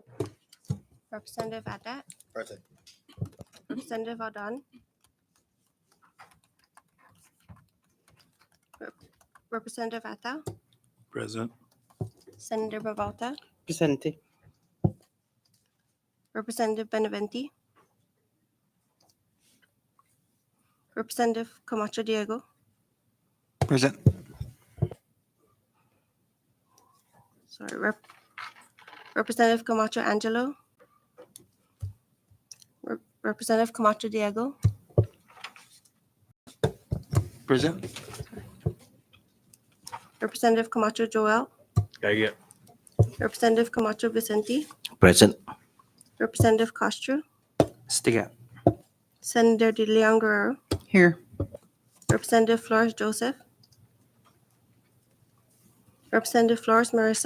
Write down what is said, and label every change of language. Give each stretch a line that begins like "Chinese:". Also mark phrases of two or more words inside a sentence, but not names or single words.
English: Representative Adat, Present. Representative Aldan, Representative Atta, Present. Senator Bavalta, Presente. Representative Benavente, Representative Camacho Diego, Present. Representative Camacho Angelo, Representative Camacho Diego, Present. Representative Camacho Joel, Yeah. Representative Camacho Vicente, Present. Representative Castro, Stiga. Senator De Leon Guerrero, Here. Representative Flores Joseph, Representative Flores Marissa,